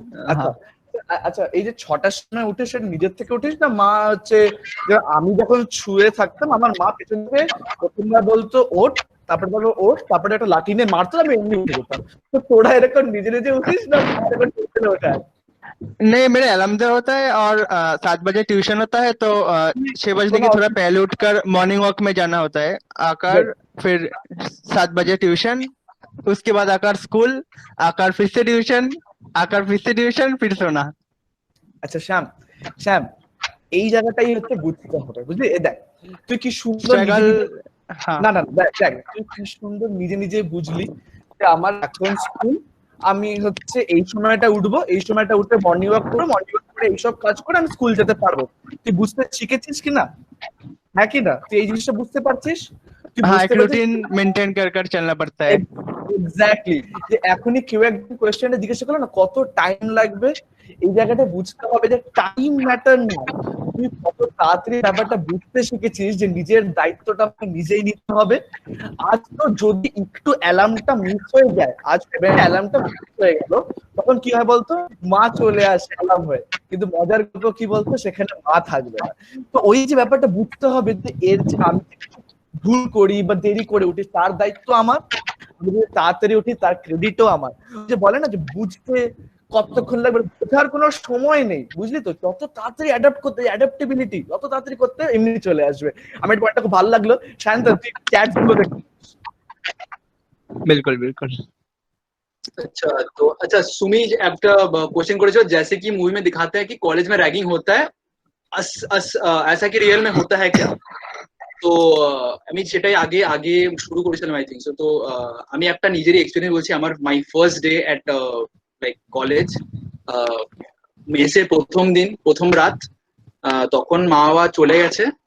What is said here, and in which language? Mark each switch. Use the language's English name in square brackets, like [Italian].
[Bangla] আচ্ছা আচ্ছা, এই যে 6টার সময় উঠে সেটা নিজের থেকে উঠিস না মা হচ্ছে? আমি যখন শুয়ে থাকতাম আমার মা পেছন থেকে প্রথমবার বলতো ওঠ, তারপরে বলবো ওঠ, তারপরে একটা লাঠি নিয়ে মারতো, আমি এমনি উঠে যেতাম। তো তোরা এরকম নিজে নিজে উঠিস না ওঠায়? [Hindi] नहीं मेरे अलार्म होता है और 7 बजे ट्यूशन होता है, तो 6 बजने के थोड़ा पहले उठकर मॉर्निंग वॉक में जाना होता है। आकर फिर 7 बजे ट्यूशन, उसके बाद आकर स्कूल, आकर फिर से ट्यूशन, आकर फिर से ट्यूशन, फिर सोना। [Bangla] আচ্ছা শ্যাম, শ্যাম এই জায়গাটাই হচ্ছে বুঝতে হবে, বুঝলি? এ দেখ তুই কি সুন্দর [Hindi] हाँ [Bangla] না না দেখ দেখ, তুই কি সুন্দর নিজে নিজে বুঝলি যে আমার এখন স্কুল, আমি হচ্ছে এই সময়টা উঠবো, এই সময়টা উঠে মর্নিং ওয়াক করে, মর্নিং ওয়াক করে এইসব কাজ করে আমি স্কুল যেতে পারবো। তুই বুঝতে শিখেছিস কি না? হ্যাঁ কি না? তুই এই জিনিসটা বুঝতে পারছিস? তুই [Hindi] हाँ [Bangla] বুঝতে [Hindi] एक [Bangla] পারছিস [Hindi] रूटीन मेंटेन कर कर चलना पड़ता है। [English] Exactly. [Bangla] যে এখনই কেউ একজন কোয়েশ্চেনটা জিজ্ঞাসা করলো না কত টাইম লাগবে, এই জায়গাটা বুঝতে হবে যে টাইম ম্যাটার না, তুই কত তাড়াতাড়ি ব্যাপারটা বুঝতে শিখেছিস যে নিজের দায়িত্বটা আমাকে নিজেই নিতে হবে। আজ তো যদি একটু অ্যালার্মটা মিস হয়ে যায়, আজ অ্যালার্মটা মিস হয়ে গেল, তখন কি হয় বলতো? মা চলে আসে অ্যালার্ম হয়ে, কিন্তু মজার গল্প কি বলতো, সেখানে মা থাকবে না। তো ওই যে ব্যাপারটা বুঝতে হবে যে এর যে আমি ভুল করি বা দেরি করে উঠি তার দায়িত্ব আমার, আমি যদি তাড়াতাড়ি উঠি তার ক্রেডিটও আমার। যে বলে না যে বুঝতে কতক্ষণ লাগবে, বোঝার কোনো সময় নেই, বুঝলি তো? যত তাড়াতাড়ি অ্যাডাপ্ট করতে, অ্যাডাপ্টেবিলিটি যত তাড়াতাড়ি করতে এমনি চলে আসবে। আমার এই পয়েন্টটা খুব ভালো লাগলো। শান্ত, তুই চ্যাট গুলো দেখ। [Hindi] बिल्कुल बिल्कुल। अच्छा तो अच्छा सुमी একটা क्वेश्चन করেছো जैसे कि मूवी में दिखाते हैं कि कॉलेज में रैगिंग होता है, ऐसा कि रियल में होता है क्या? [Bangla] তো আমি সেটাই আগে আগে শুরু করেছিলাম আই থিঙ্ক সো। তো আমি একটা নিজেরই এক্সপেরিয়েন্স বলছি। আমার [English] my first day at like college, [Bangla] মেসে প্রথম দিন প্রথম রাত, তখন মা বাবা চলে গেছে।